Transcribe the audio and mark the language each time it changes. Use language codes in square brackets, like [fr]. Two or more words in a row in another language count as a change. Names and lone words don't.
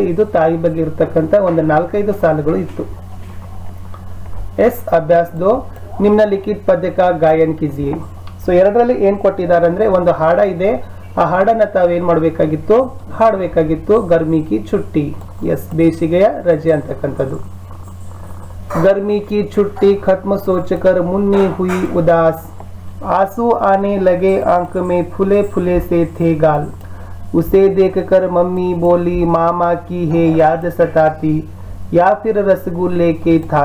[kn] ಇದು ತಾಯಿ ಬಗ್ಗೆ ಇರತಕ್ಕಂಥ ಒಂದು 4-5 ಸಾಲುಗಳು ಇತ್ತು. ಅಭ್ಯಾಸ 2, [hi] निम्नलिखित पद्य का गायन कीजिए. [kn] ಸೊ 2ರಲ್ಲಿ ಏನ್ ಕೊಟ್ಟಿದ್ದಾರೆ ಅಂದ್ರೆ ಒಂದು ಹಾಡ ಇದೆ, ಆ ಹಾಡನ್ನ ತಾವೇನ್ ಮಾಡಬೇಕಾಗಿತ್ತು, ಹಾಡಬೇಕಾಗಿತ್ತು. [hi] गर्मी की छुट्टी. [kn] ಬೇಸಿಗೆಯ ರಜೆ ಅಂತಕ್ಕಂಥದ್ದು. [hi] गर्मी की छुट्टी खत्म सोचकर मुन्नी हुई उदास. आंसू आने लगे आंख में, फुले फुले से थे गाल. उसे देखकर मम्मी बोली, मामा की है याद सताती, या फिर रसगुल्ले के थाल.